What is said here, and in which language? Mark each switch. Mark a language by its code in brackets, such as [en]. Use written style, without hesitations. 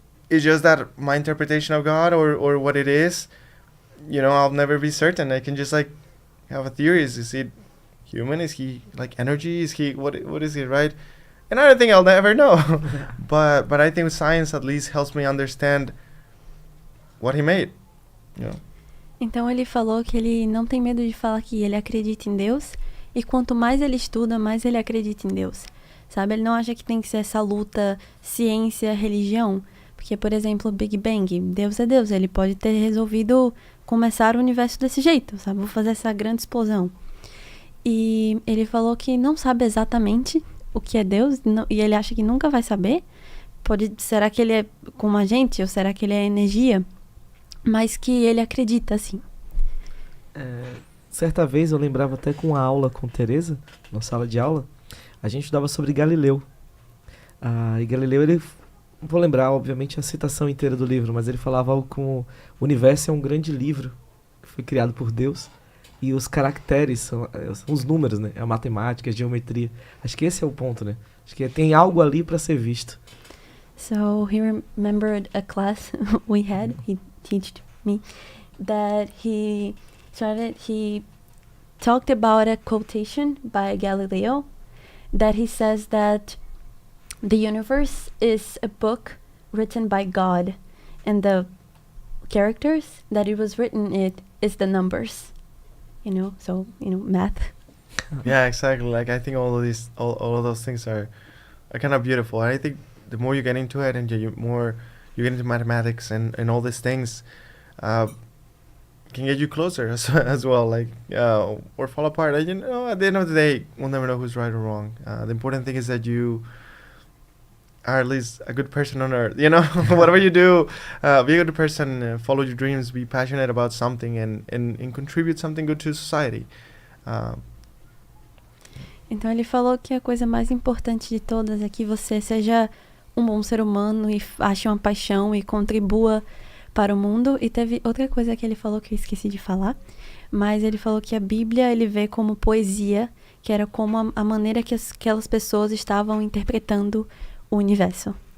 [en] It's just that my interpretation of God or what it is, you know, I'll never be certain. I can just like have a theory. Is he human? Is he like energy? Is he what is he, right? And I don't think I'll never know. but I think science at least helps me understand what he made, you know. [pt] Então ele falou que ele não tem medo de falar que ele acredita em Deus, e quanto mais ele estuda, mais ele acredita em Deus, sabe? Ele não acha que tem que ser essa luta ciência, religião, porque, por exemplo, o Big Bang, Deus é Deus, ele pode ter resolvido começar o universo desse jeito, sabe? Vou fazer essa grande explosão. E ele falou que não sabe exatamente o que é Deus, e ele acha que nunca vai saber. Será que ele é como a gente, ou será que ele é energia? Mas que ele acredita, assim. Certa vez eu lembrava até com a aula com Teresa, na sala de aula, a gente estudava sobre Galileu. E Galileu, ele, não vou lembrar, obviamente, a citação inteira do livro, mas ele falava algo como: o universo é um grande livro que foi criado por Deus, e os caracteres são os números, né? A matemática, a geometria. Acho que esse é o ponto, né? Acho que tem algo ali para ser visto. [en] So he remembered a class we had, he taught me, that he talked about a quotation by Galileo, that he says that the universe is a book written by God, and the characters that it was written in is the numbers, you know, so, you know, math. Yeah, exactly. Like, I think all of those things are kind of beautiful. And I think the more you get into it, and the more you get into mathematics and all these things, can get you closer as well. Like, or fall apart. You know, at the end of the day, we'll never know who's right or wrong. The important thing is that you are at least a good person on earth. You know, whatever you do, be a good person, follow your dreams, be passionate about something, and contribute something good to society. [pt] Então ele falou que a coisa mais importante de todas é que você seja um bom ser humano e ache uma paixão e contribua para o mundo. E teve outra coisa que ele falou que eu esqueci de falar, mas ele falou que a Bíblia ele vê como poesia, que era como a maneira que aquelas pessoas estavam interpretando o universo.